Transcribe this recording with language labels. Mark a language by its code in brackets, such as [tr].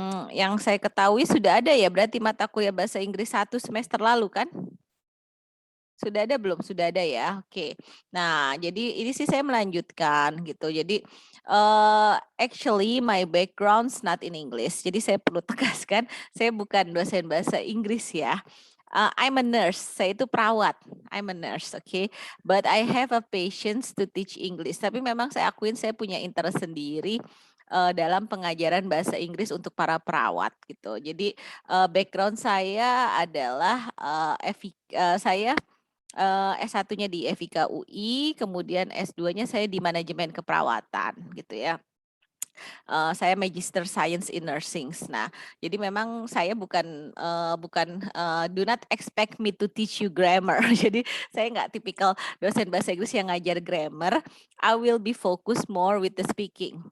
[id] Yang saya ketahui sudah ada ya, berarti mata kuliah bahasa Inggris 1 semester lalu kan? Sudah ada belum? Sudah ada ya. Oke. Nah, jadi ini sih saya melanjutkan gitu. [en] Jadi actually my background's not in English. [id] Jadi saya perlu tegaskan, saya bukan dosen bahasa Inggris ya. [en] I'm a nurse. [id] Saya itu perawat. [en] I'm a nurse, okay? But I have a patience to teach English. [id] Tapi memang saya akuin saya punya interest sendiri dalam pengajaran bahasa Inggris untuk para perawat gitu. Jadi background saya adalah saya S1-nya di FIK UI, kemudian S2-nya saya di manajemen keperawatan gitu ya. Saya Magister Science in Nursing. Nah, jadi memang saya bukan [en] do not expect me to teach you grammar. [id] Jadi saya nggak tipikal dosen bahasa Inggris yang ngajar grammar. [en] I will be focused more with the speaking.